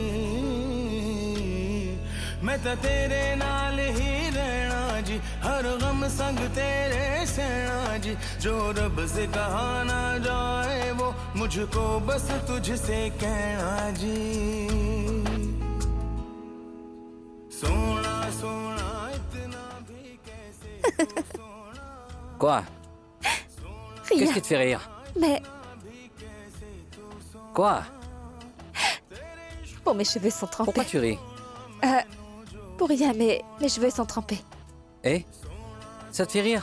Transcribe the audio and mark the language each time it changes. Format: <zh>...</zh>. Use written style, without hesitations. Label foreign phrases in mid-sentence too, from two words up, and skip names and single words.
<hi>मैं</hi> <pa>ਤਾਂ ਤੇਰੇ ਨਾਲ ਹੀ ਰਹਿਣਾ ਜੀ</pa> <hi>हर गम संग तेरे सहना जी जो रब से कहा ना जाए वो मुझको बस तुझसे कहना जी सोना सोना इतना भी कैसे</hi> <fr>Quoi? Rien. Qu'est-ce qui te fait rire? Mais Quoi? bon, mes cheveux sont trempés. Pourquoi tu ris? Pour rien, mais mes cheveux sont trempés. Eh? Ça te fait rire?</fr>